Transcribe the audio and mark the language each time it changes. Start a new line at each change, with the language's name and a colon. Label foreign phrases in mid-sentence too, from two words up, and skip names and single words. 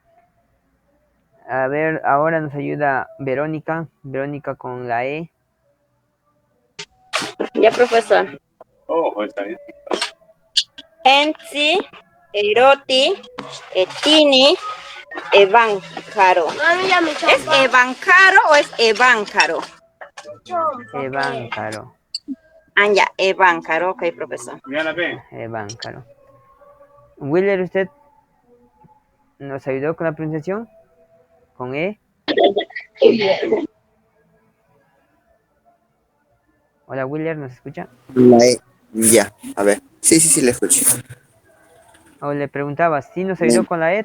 Spanish: A ver, ahora nos ayuda Verónica. Verónica con la E. Ya, profesor. Enzi, Eroti, Etini, Eváncaro. ¿Es Eváncaro o es Eváncaro? Eváncaro. Ya, Eváncaro, ok, profesor. Eváncaro. Willer, ¿usted nos ayudó con la pronunciación? ¿Con E? Hola, Willer, ¿nos escucha? La E, ya, a ver. Sí, le escucho. O le preguntaba, ¿sí nos ayudó con la E?